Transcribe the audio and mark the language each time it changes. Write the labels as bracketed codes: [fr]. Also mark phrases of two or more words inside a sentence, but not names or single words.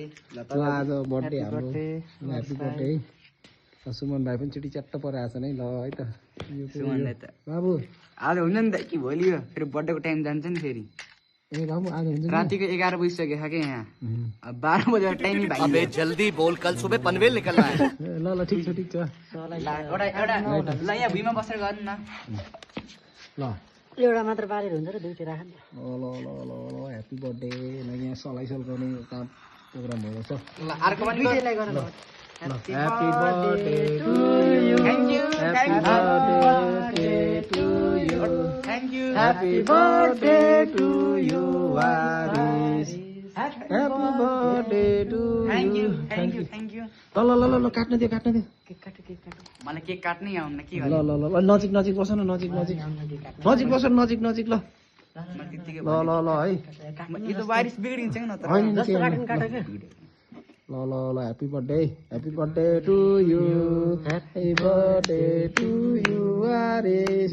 [ne] आज बर्थडे हाम्रो, [en] happy birthday. [ne] सुमन भाइ पनि छिटी च्याट्ट परेर आएको छ नि। ल है त सुमनलाई त बाबु आज हुन्छ नि त कि भोलि हो फेरि बर्थडेको टाइम जान्छ नि। फेरि ए बाबु आज हुन्छ नि। रातिको 11 बजिसक्यो छ क्या यहाँ। अब 12 बजेर टाइमै भाइ। [hi] अबे जल्दी बोल, कल सुबह पनवेल निकलना है। [ne] ल ल ठिक छ ठिक छ। ल यहाँ भुइँमा बसेर गर्नु न। ल एउटा मात्र बालेर हुन्छ र दुईटा राख नि। ल ल ल ल ल [en] happy birthday. [ne] यहाँ सलाइसल गर्ने काम प्रोग्राम भएको छ। ल अर्को पनि दुईटैलाई गर्नु। [en] happy birthday to you, thank you, happy birthday to you, thank you, happy birthday to you Waris, happy birthday to थ्याङ्क यु। you, thank you, thank you. [ne] ल ल ल ल काट्न दियो काट्न दियो। केक काटो केक काटो। मलाई केक काट्नै आउन के ल गर्नु। ल ल ल नजिक नजिक बस न, नजिक नजिक नजिक बस नजिक नजिक। ल म त्यतिकै ल ल ल है। यो त वारिस बिग्रिन्छ नि त। होइन जस्तो काट्नु काटो क्या। ल ल ल [en] happy birthday to you, happy birthday to you Waris.